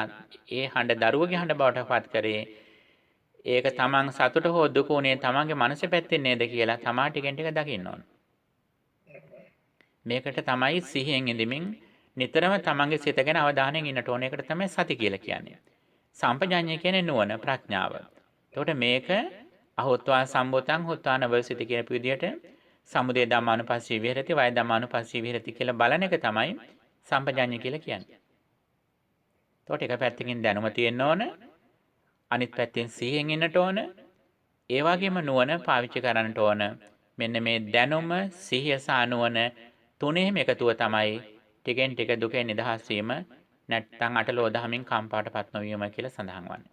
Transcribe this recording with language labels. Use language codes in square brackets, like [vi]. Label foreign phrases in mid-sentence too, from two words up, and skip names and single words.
[si] ඒ හඬ දරුවගේ හඬ බවට පත් කරේ ඒක තමන් සතුට හෝ දුක උනේ තමන්ගේ මනස පැත්තෙන් නේද කියලා තමා ටිකෙන් ටික දකින්න ඕන. මේකට තමයි සිහියෙන් ඉඳමින් නිතරම තමන්ගේ සිත ගැන අවධානයෙන් ඉන්නට ඕන. ඒකට තමයි සති කියලා කියන්නේ. සම්පජාඤ්ඤය කියන්නේ නුවණ ප්‍රඥාව. එතකොට මේක [pi] අහොත්වා සම්බොතං හොත්වාන වසිත [si] කියන විදිහට [pi] සමුදය ධම්මානුපස්සී විහෙරති වය ධම්මානුපස්සී විහෙරති [si] කියලා බලන එක තමයි සම්පජාඤ්ඤය කියලා කියන්නේ. එතකොට එක පැත්තකින් දැනුම තියෙන්න ඕන. අනිත් පැත්තෙන් සිහියෙන් ඉන්නට ඕන. ඒ වගේම නුවණ පාවිච්චි කරන්නට ඕන. මෙන්න මේ දැනුම සිහිය සහ නුවණ තුනේම එකතුව තමයි ටිකෙන් ටික දුකෙන් නිදහස් වීම නැත්නම් අටලෝ දහමින් කම්පාටපත් නොවීම කියලා සඳහන් වන්නේ.